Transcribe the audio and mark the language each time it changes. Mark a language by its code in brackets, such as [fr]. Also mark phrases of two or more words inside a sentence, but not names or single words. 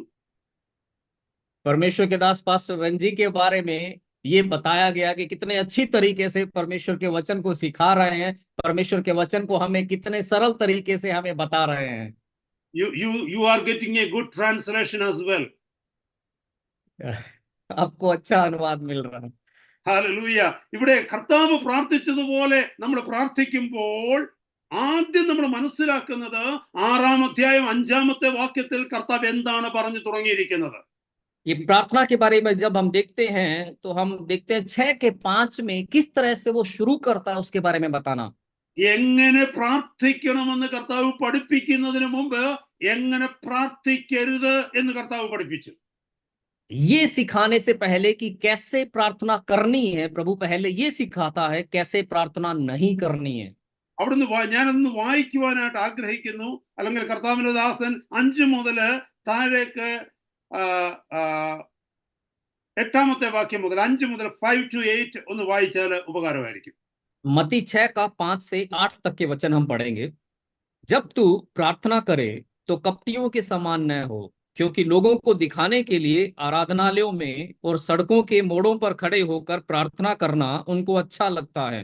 [hi] परमेश्वर के दास पास्टर रंजी के बारे में ये बताया गया कि कितने अच्छी तरीके से परमेश्वर के वचन को सिखा रहे हैं। परमेश्वर के वचन को हमें कितने सरल तरीके से हमें बता रहे हैं। [en] You are getting a good translation as well. [hi] आपको अच्छा अनुवाद मिल रहा है। [ml] ഹല്ലേലൂയ. ഇവിടെ കർത്താവ് പ്രാർത്ഥിച്ചതുപോലെ നമ്മൾ പ്രാർത്ഥിക്കുമ്പോൾ ആദ്യം നമ്മൾ മനസ്സിലാക്കുന്നത് 6-ാം അധ്യായം 5-ാമത്തെ വാക്യത്തിൽ കർത്താവ് എന്താണ് പറഞ്ഞു തുടങ്ങിയിരിക്കുന്നത്. [hi] ये प्रार्थना के बारे में जब हम देखते हैं तो हम देखते हैं 6:5 में किस तरह से वो शुरू करता है, उसके बारे में बताना। [ml] എങ്ങനെ പ്രാർത്ഥിക്കണമെന്ന് കർത്താവ് പഠിപ്പിക്കുന്നതിന് മുമ്പ് എങ്ങനെ പ്രാർത്ഥിക്കരുത് എന്ന് കർത്താവ് പഠിപ്പിച്ചു. [hi] ये सिखाने से पहले कि कैसे प्रार्थना करनी है, प्रभु पहले ये सिखाता है कैसे प्रार्थना नहीं करनी है। [ml] അവിടുന്ന് ഞാനൊന്ന് വായിക്കുവാനായിട്ട് ആഗ്രഹിക്കുന്നു. അല്ലെങ്കിൽ കർത്താവിന്റെ ദാസൻ 5 മുതൽ താഴേക്ക് 8-ാമത്തെ വാക്യം മുതൽ 5 മുതൽ 5 to 8 ഒന്ന് വായിച്ചാൽ ഉപകാരമായിരിക്കും. [hi] मत्ती 6 का 5 से 8 तक के वचन हम पढ़ेंगे। जब तू प्रार्थना करे तो कपटियों के समान न हो, क्योंकि लोगों को दिखाने के लिए आराधनालयों में और सड़कों के मोड़ों पर खड़े होकर प्रार्थना करना उनको अच्छा लगता है।